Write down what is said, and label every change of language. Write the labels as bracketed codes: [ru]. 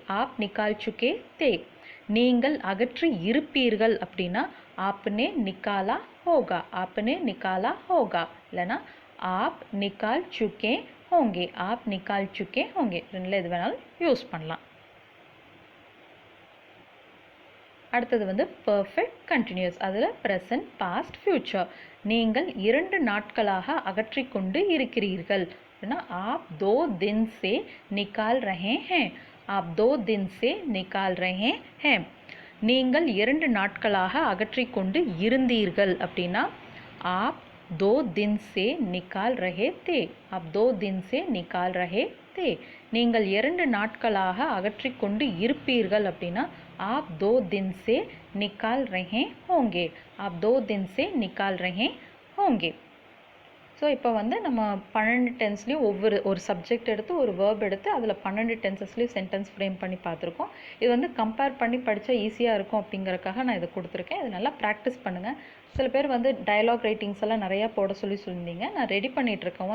[hi] App நிக்கால் சுக்கே தே. [ta] நீங்கள் அகற்றி இருப்பீர்கள் அப்படின்னா [hi] ஆப்னே நிக்காலா ஹோகா. ஆப்னே நிக்காலா ஹோகா. [ta] இல்லைனா [hi] ஆப் நிக்கால் சுக்கே ஹோங்கே. ஆப் நிக்கால் சுக்கே ஹோங்கே. [ta] ரெண்டில் எது வேணாலும் யூஸ் பண்ணலாம். அடுத்தது வந்து பர்ஃபெக்ட் கண்டினியூஸ். அதில் ப்ரெசன்ட் பாஸ்ட் ஃபியூச்சர். நீங்கள் 2 நாட்களாக அகற்றிக்கொண்டு இருக்கிறீர்கள் அப்படின்னா [hi] आप 2 दिन से निकाल रहे हैं. आप 2 दिन से निकाल रहे हैं. [ta] நீங்கள் 2 நாட்களாக அகற்றிக்கொண்டு இருந்தீர்கள் அப்படின்னா [hi] आप 2 दिन से निकाल रहे थे. आप 2 दिन से निकाल रहे थे. [ta] நீங்கள் 2 நாட்களாக அகற்றிக்கொண்டு இருப்பீர்கள் அப்படின்னா [hi] आप 2 दिन से निकाल रहे होंगे. आप 2 दिन से निकाल रहे होंगे. [ta] ஸோ இப்போ வந்து நம்ம 12 டென்ஸ்லேயும் ஒரு சப்ஜெக்ட் எடுத்து ஒரு வேர்ப் எடுத்து அதில் 12 டென்சஸ்லேயும் சென்டென்ஸ் ஃப்ரேம் பண்ணி பார்த்துருக்கோம். இது வந்து கம்பேர் பண்ணி படித்தா ஈஸியாக இருக்கும் அப்படிங்கிறக்காக நான் இதை கொடுத்துருக்கேன். இது நல்லா ப்ராக்டிஸ் பண்ணுங்கள். சில பேர் வந்து டயலாக் ரைட்டிங்ஸ் எல்லாம் நிறையா போட சொல்லியிருந்தீங்க. நான் ரெடி பண்ணிகிட்ருக்கேன்.